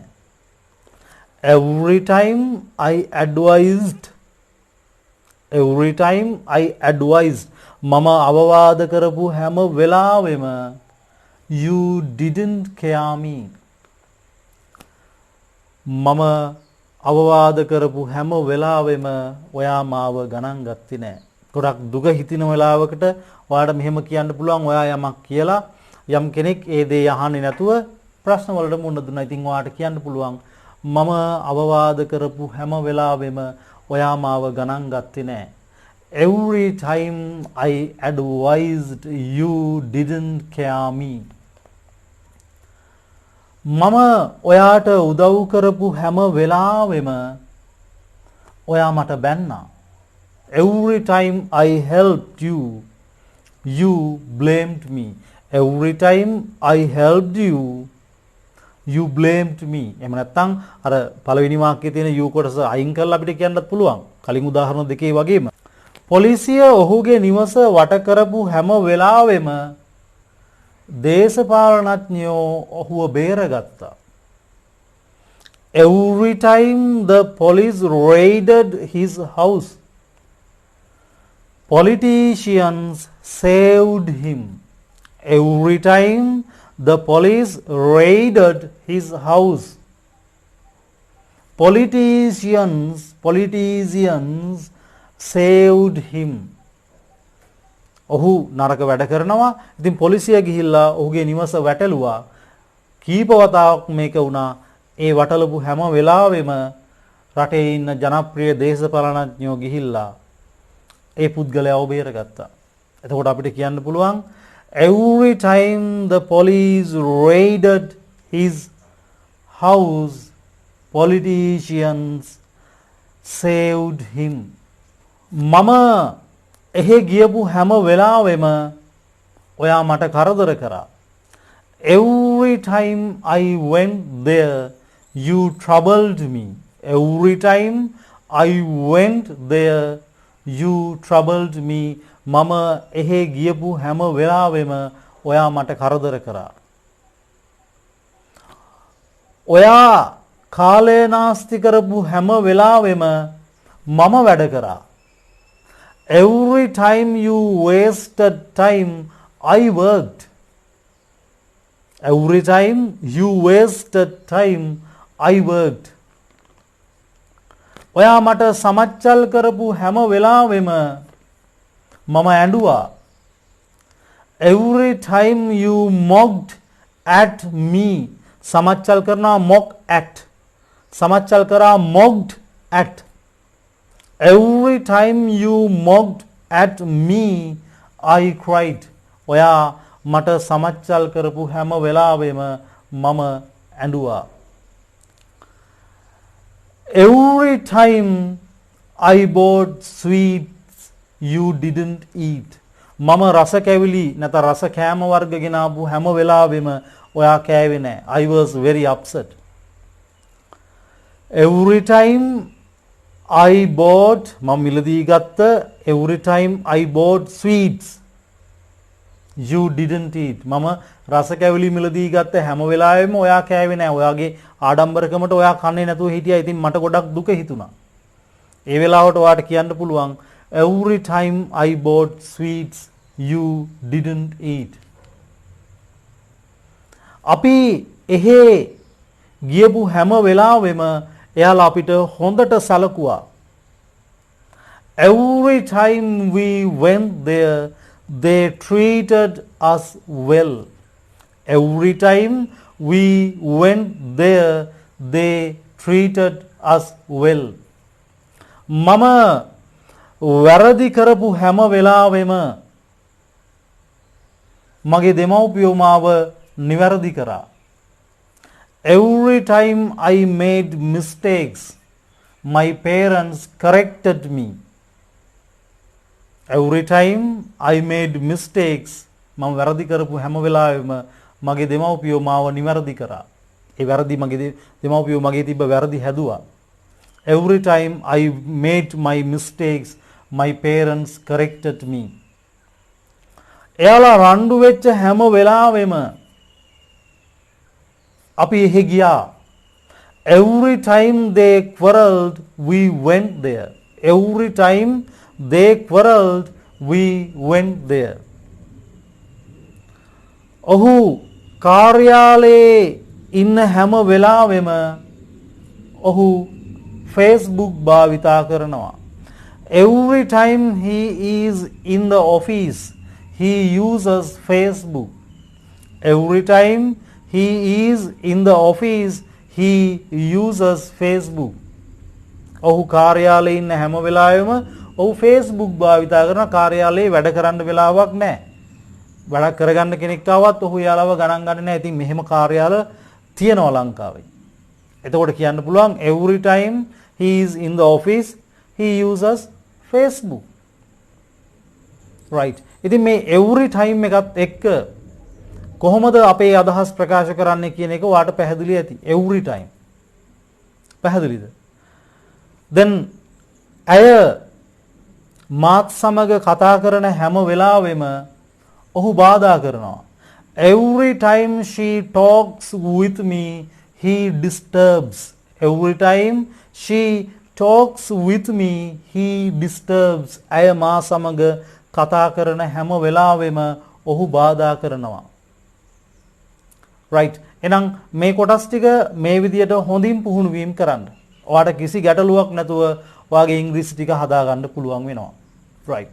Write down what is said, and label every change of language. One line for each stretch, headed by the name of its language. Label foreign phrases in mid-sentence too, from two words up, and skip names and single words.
English: Every time I advised. Every time I advised.
Sinhala: මම අවවාද කරපු හැම වෙලාවෙම
English: you didn't care me.
Sinhala: මම අවවාද කරපු හැම වෙලාවෙම ඔයා මාව ගණන් ගත්තේ නැහැ. ගොඩක් දුක හිතින වෙලාවකට ඔයාලට මෙහෙම කියන්න පුළුවන් ඔයා යමක් කියලා යම් කෙනෙක් ඒ දේ අහන්නේ නැතුව ප්‍රශ්න වලට මුහුණ දුන්නා. ඉතින් ඔයාට කියන්න පුළුවන් මම අවවාද කරපු හැම වෙලාවෙම ඔයා මාව ගණන් ගත්තේ නැහැ.
English: Every time I advised you didn't care me.
Sinhala: මම ඔයාට උදව් කරපු හැම වෙලාවෙම ඔයා මට බැන්නා.
English: Every time I helped you, you blamed me. Every time I helped you, you blamed me.
Sinhala: එහෙම නැත්නම් අර පළවෙනි වාක්‍යයේ තියෙන you කොටස අයින් කරලා අපිට කියන්නත් පුළුවන්. කලින් උදාහරණ දෙකේ වගේම. පොලිසිය ඔහුගේ නිවස වට කරපු හැම වෙලාවෙම දේශපාලනඥයෝ ඔහුව බේරගත්තා.
English: Every time the police raided his house, politicians saved him. Every time the police raided his house, politicians saved him.
Sinhala: ඔහු නරක වැඩ කරනවා. ඉතින් පොලිසිය ගිහිල්ලා ඔහුගේ නිවස වැටලුවා. කීප වතාවක් මේක වුණා. ඒ වටලපු හැම වෙලාවෙම රටේ ඉන්න ජනප්‍රිය දේශපාලනඥයෝ ගිහිල්ලා ඒ පුද්ගලයාව බේරගත්තා. එතකොට අපිට කියන්න පුළුවන්
English: every time the police raided his house, politicians saved him.
Sinhala: මම එහෙ ගියපු හැම වෙලාවෙම ඔයා මට කරදර කරා.
English: Every time I went there, you troubled me. Every time I went there, you troubled me.
Sinhala: මම එහෙ ගියපු හැම වෙලාවෙම ඔයා මට කරදර කරා. ඔයා කාලය නාස්ති කරපු හැම වෙලාවෙම මම වැඩ කරා.
English: Every time you wasted time, I worked. Every time you wasted time, I worked.
Sinhala: ඔයා මට සමච්චල් කරපු හැම වෙලාවෙම මම ඇඬුවා.
English: Every time you mocked at me.
Sinhala: සමච්චල් කරනවා
English: mock at.
Sinhala: සමච්චල් කරා
English: mocked at. Every time you mocked at me, I cried.
Sinhala: ඔයා මට සමච්චල් කරපු හැම වෙලාවෙම මම ඇඬුවා.
English: Every time I bought sweets, you didn't eat.
Sinhala: මම රස කැවිලි නැත්නම් රස කෑම වර්ග ගෙනාවු හැම වෙලාවෙම ඔයා කෑවේ නැහැ.
English: I was very upset. Every time I bought,
Sinhala: මම මිලදී ගත්ත
English: every time I bought sweets, you didn't eat.
Sinhala: මම රස කැවිලි මිලදී ගත්ත හැම වෙලාවෙම ඔයා කෑවේ නෑ. ඔයාගේ ආඩම්බරකමට ඔයා කන්නේ නැතුව හිටියා. ඉතින් මට ගොඩක් දුක හිතුණා. ඒ වෙලාවට ඔයාට කියන්න පුළුවන්
English: every time I bought sweets you didn't eat.
Sinhala: අපි එහෙ ගියපු හැම වෙලාවෙම එයාලා අපිට හොඳට සැලකුවා.
English: Every time we went there they treated us well. Every time we went there they treated us well.
Sinhala: මම වැරදි කරපු හැම වෙලාවෙම මගේ දෙමව්පියෝ මාව නිවැරදි කරා.
English: Every time I made mistakes my parents corrected me. Every time I made mistakes
Sinhala: මම වැරදි කරපු හැම වෙලාවෙම මගේ දෙමව්පියෝ මාව නිවැරදි කරා. ඒ වැරදි මගේ දෙමව්පියෝ මගේ තිබ්බ වැරදි හැදුවා.
English: Every time I made my mistakes my parents corrected me.
Sinhala: එයාලා රණ්ඩු වෙච්ච හැම වෙලාවෙම අපි එහෙ ගියා.
English: Every time they quarreled we went there. Every time they quarreled we went there.
Sinhala: ඔහු කාර්යාලයේ ඉන්න හැම වෙලාවෙම ඔහු Facebook භාවිතා කරනවා.
English: Every time he is in the office he uses Facebook. Every time he is in the office he uses Facebook.
Sinhala: ඔහු කාර්යාලයේ ඉන්න හැම වෙලාවෙම ඔහු Facebook භාවිතා කරන. කාර්යාලයේ වැඩ කරන්න වෙලාවක් නැහැ. වැඩ කරගන්න කෙනෙක් ආවත් ඔහු යාළුව ගණන් ගන්නේ නැහැ. ඉතින් මෙහෙම කාර්යාල තියෙනවා ලංකාවේ. එතකොට කියන්න පුළුවන්
English: every time he is in the office he uses Facebook.
Sinhala: right. ඉතින් මේ
English: every time
Sinhala: එකත් එක්ක කොහොමද අපේ අදහස් ප්‍රකාශ කරන්නේ කියන එක ඔයාට පැහැදිලි ඇති.
English: every time.
Sinhala: පැහැදිලිද? then අය මාත් සමග කතා කරන හැම වෙලාවෙම ඔහු බාධා කරනවා.
English: Every time she talks with me he disturbs. Every time she talks with me he disturbs.
Sinhala: අය මා සමග කතා කරන හැම වෙලාවෙම ඔහු බාධා කරනවා. right. එහෙනම් මේ කොටස් ටික මේ විදියට හොඳින් පුහුණු වීම කරන්න. ඔයාට කිසි ගැටලුවක් නැතුව ඔයාගේ ඉංග්‍රීසි ටික හදා ගන්න පුළුවන් වෙනවා.